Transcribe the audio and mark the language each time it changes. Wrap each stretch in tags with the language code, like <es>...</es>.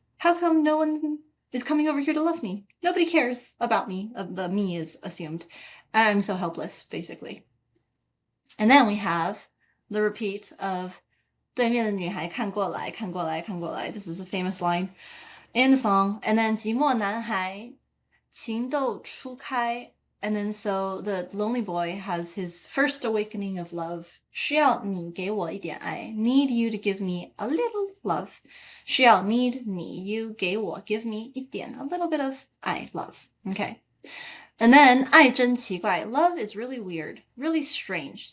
<en>How come no one is coming over here to love me? Nobody cares about me. The me is assumed. I'm so helpless, basically. And then we have the repeat of</en> <zh>对面的女孩看过来, 看过来, 看过来.</zh> <en>This is a famous line in the song. And then</en> <zh>寂寞男孩情窦初开.</zh> <en>And then so the lonely boy has his first awakening of love.</en> <zh>需要你给我一点爱.</zh> <en>Need you to give me a little love. 需要 need 你 you 给我 give me 一点 a little bit of 爱 love. Okay. And then</en> <zh>爱真奇怪.</zh> <en>Love is really weird, really strange.</en>